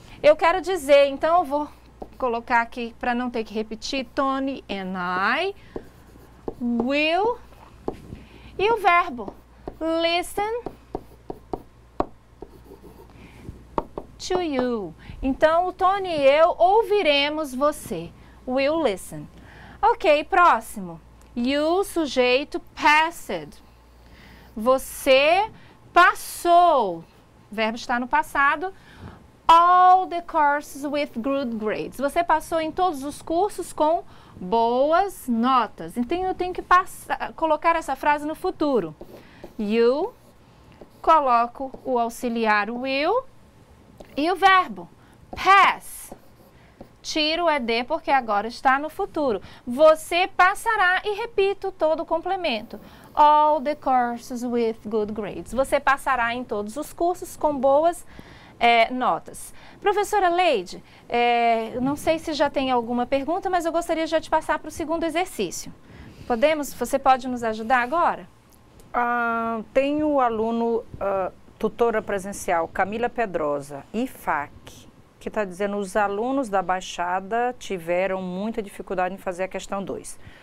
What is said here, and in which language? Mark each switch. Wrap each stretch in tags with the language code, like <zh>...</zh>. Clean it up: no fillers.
<pt>Eu quero dizer, então eu vou colocar aqui para não ter que repetir,</pt> <en>Tony and I will,</en> <pt>e o verbo,</pt> <en>listen to you. Então, o Tony e eu ouviremos você. Will listen.</en> <pt>Ok, próximo. You, sujeito, passed. Você passou. O verbo está no passado.</pt> <en>all the courses with good grades.</en> <pt>Você passou em todos os cursos com boas notas. Então, eu tenho que colocar essa frase no futuro. You, coloco o auxiliar will e o verbo. Pass. Tiro o ED porque agora está no futuro. Você passará e repito todo o complemento.</pt> <en>All the courses with good grades.</en> <pt>Você passará em todos os cursos com boas notas. Professora Leide, não sei se já tem alguma pergunta, mas eu gostaria já de passar para o segundo exercício. Podemos? Você pode nos ajudar agora? Tem o aluno, tutora presencial, Camila Pedrosa, IFAC, que está dizendo os alunos da Baixada tiveram muita dificuldade em fazer a questão 2.</pt>